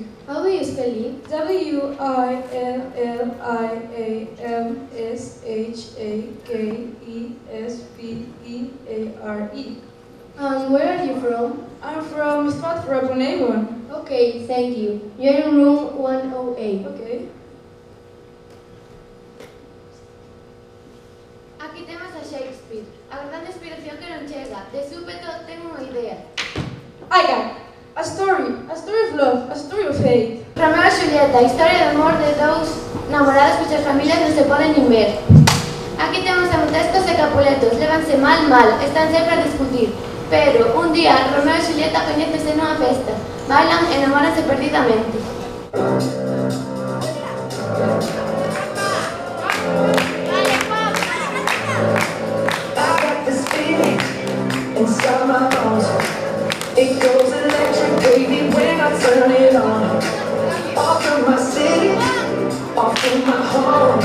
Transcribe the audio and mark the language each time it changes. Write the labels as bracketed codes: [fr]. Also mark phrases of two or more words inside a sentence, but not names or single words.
[en] How do you spell it? Williamshakespeare. And where are you from? I'm from Stratford-upon-Avon. Okay, thank you. You're in room 108. Okay. [gl] Aquí temos a Shakespeare, a grande inspiración que non chega. De súpeto ten unha idea. [en] I got a story of love, a story of hate. [gl] Romeo e Julieta, historia de amor de dous namorados cuxas familias non se poden nin ver. Aquí temos a Montescos e Capuletos, lévanse mal, están sempre a discutir. Pero, un día, Romeo e Julieta coñécense nunha festa, bailan e enamoranse perdidamente. [en] Inside my bones, it goes electric, baby, when I turn it on. Off from my city, off from my home.